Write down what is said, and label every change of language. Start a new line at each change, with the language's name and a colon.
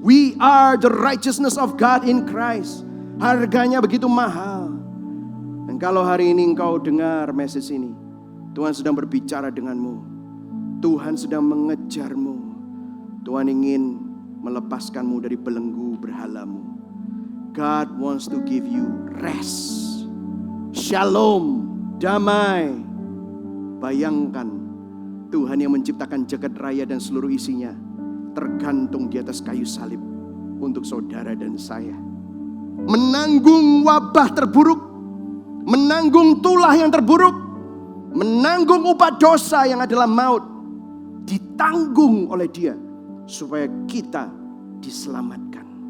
English: We are the righteousness of God in Christ.
Indonesian: Harganya begitu mahal. Dan kalau hari ini engkau dengar message ini, Tuhan sedang berbicara denganmu. Tuhan sedang mengejarmu. Tuhan ingin melepaskanmu dari belenggu berhalamu.
English: God wants to give you rest.
Indonesian: Shalom, damai. Bayangkan Tuhan yang menciptakan jagat raya dan seluruh isinya tergantung di atas kayu salib untuk saudara dan saya. Menanggung wabah terburuk, menanggung tulah yang terburuk, menanggung upah dosa yang adalah maut, ditanggung oleh Dia supaya kita diselamatkan.